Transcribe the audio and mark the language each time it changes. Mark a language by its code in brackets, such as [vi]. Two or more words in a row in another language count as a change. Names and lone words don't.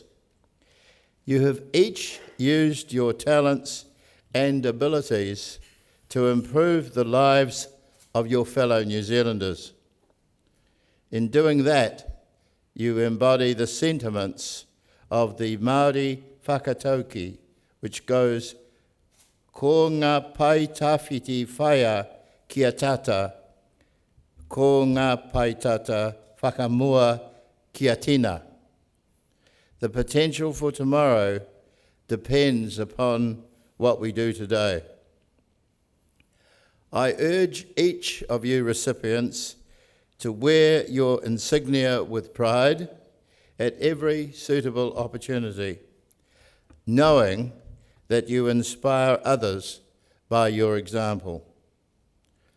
[en] You have each used your talents and abilities to improve the lives of your fellow New Zealanders. In doing that, you embody the sentiments of the Māori whakatauki, which goes, [mi] ko ngā pai tawhiti whaia kia tata, ko ngā pai tata whakamua kia tina. [en] The potential for tomorrow depends upon what we do today. I urge each of you recipients to wear your insignia with pride at every suitable opportunity, knowing that you inspire others by your example.